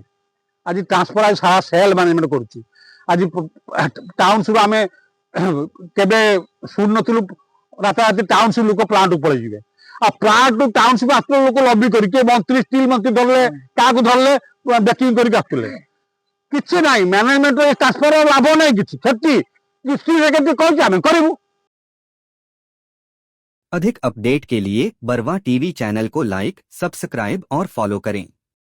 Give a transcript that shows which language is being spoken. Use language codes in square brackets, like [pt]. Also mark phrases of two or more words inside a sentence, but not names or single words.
[or] ଆଜି ଟ୍ରାନ୍ସଫର ଆଜି ସାରା ସେଲ୍ ମ୍ୟାନେଜମେଣ୍ଟ କରୁଛି। ଆଜି ଟାଉନସିପ୍ ଆମେ କେବେ ଶୁଣିନଥିଲୁ ରାତାରାତି ଟାଉନସିପ୍ ଲୋକ ପ୍ଲାଣ୍ଟକୁ ପଳେଇଯିବେ। ଆଉ ପ୍ଲାଣ୍ଟ ଟାଉନସିପ୍ ଆସିଥିଲେ ଲୋକ ଲବି କରି, କିଏ ମନ୍ତ୍ରୀ ଷ୍ଟିଲ୍ ମନ୍ତ୍ରୀ ଧରିଲେ, କାହାକୁ ଧରିଲେ ବେକିଂ କରିକି ଆସୁଥିଲେ। କିଛି ନାହିଁ, [en] management transfer [or] ଲାଭ ନାହିଁ, କିଛି କ୍ଷତି। [en] steel secretary [or] କହିଛି ଆମେ କରିବୁ। [hi] अधिक अपडेट के लिए बरवा टीवी चैनल को [en] like, subscribe [hi] और फॉलो करें।